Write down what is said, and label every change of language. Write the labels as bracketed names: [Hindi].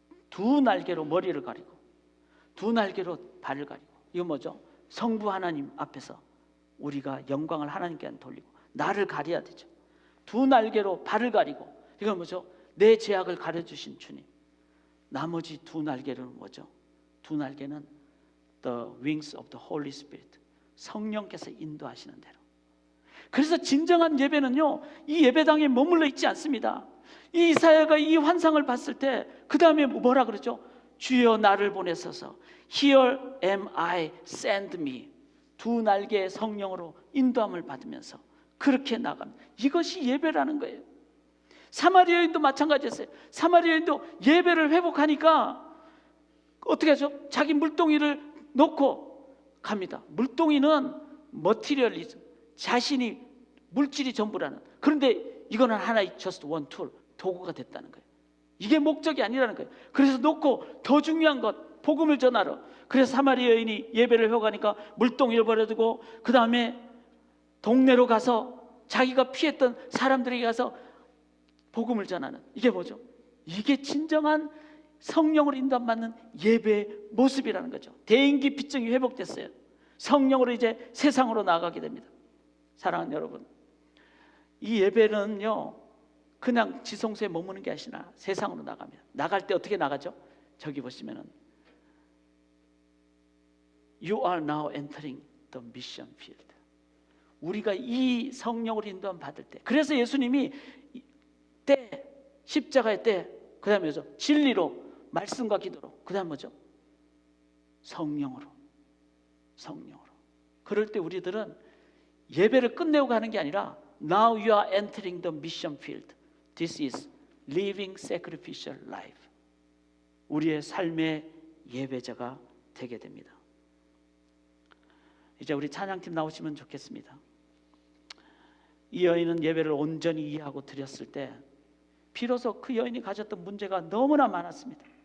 [Korean] 2 날개로 머리를 가리고 2 날개로 발을 가리고, 이거 뭐죠? 성부 하나님 앞에서 우리가 영광을 하나님께 돌리고 나를 가려야 되죠. 2 날개로 발을 가리고, 이건 뭐죠? 내 죄악을 가려주신 주님. 나머지 2 날개는 뭐죠? 2 날개는 [English] the wings of the Holy Spirit, [Korean] 성령께서 인도하시는 대로. 그래서 진정한 예배는요, 이 예배당에 머물러 있지 않습니다. 이 이사야가 이 환상을 봤을 때 그 다음에 뭐라 그러죠? 주여 나를 보내소서, [English] Here am I, send me. [Korean] 2 날개의 성령으로 인도함을 받으면서 그렇게 나갑니다. 이것이 예배라는 거예요. 사마리아 여인도 마찬가지였어요. 사마리아 여인도 예배를 회복하니까 어떻게 하죠? 자기 물동이를 놓고 갑니다. 물동이는 머티리얼리즘, 자신이 물질이 전부라는. 그런데 이거는 하나의 [English] just one tool, [Korean] 도구가 됐다는 거예요. 이게 목적이 아니라는 거예요. 그래서 놓고 더 중요한 것, 복음을 전하러. 그래서 사마리아 여인이 예배를 회복하니까 물동이를 버려두고 그 다음에 동네로 가서 자기가 피했던 사람들에게 가서 복음을 전하는, 이게 뭐죠? 이게 진정한 성령으로 인도받는 예배의 모습이라는 거죠. 대인기 피증이 회복됐어요. 성령으로 이제 세상으로 나가게 됩니다. 사랑하는 여러분, 이 예배는요 그냥 지성소에 머무는 게 아니라 세상으로 나갑니다. 나갈 때 어떻게 나가죠? 저기 보시면은 [English] You are now entering the mission field. [Korean] 우리가 이 성령으로 인도함 받을 때, 그래서 예수님이 때, 십자가의 때, 그 다음에 뭐죠? 진리로, 말씀과 기도로, 그 다음 뭐죠? 성령으로. 성령으로. 그럴 때 우리들은 예배를 끝내고 가는 게 아니라 [English] Now you are entering the mission field. This is living sacrificial life. [Korean] 우리의 삶의 예배자가 되게 됩니다. 이제 우리 찬양팀 나오시면 좋겠습니다. 이 여인은 예배를 온전히 이해하고 드렸을 때 비로소 그 여인이 가졌던 문제가 너무나 많았습니다.